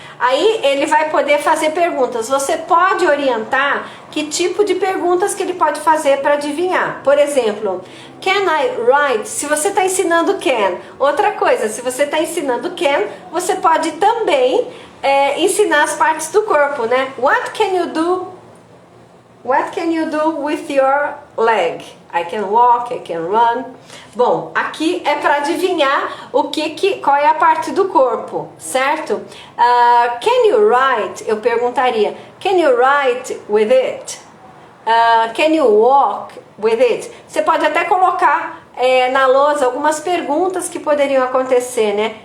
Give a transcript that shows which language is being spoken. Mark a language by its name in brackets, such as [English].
[Portuguese] Aí ele vai poder fazer perguntas. Você pode orientar que tipo de perguntas que ele pode fazer para adivinhar. Por exemplo, [English] can I write? [Portuguese] Se você está ensinando can. Outra coisa, se você está ensinando can, você pode também ensinar as partes do corpo, né? [English] What can you do? What can you do with your leg? I can walk, I can run. [Portuguese] Bom, aqui é para adivinhar qual é a parte do corpo, certo? [English] Can you write? [Portuguese] Eu perguntaria, [English] can you write with it? Can you walk with it? [Portuguese] Você pode até colocar na lousa algumas perguntas que poderiam acontecer, né?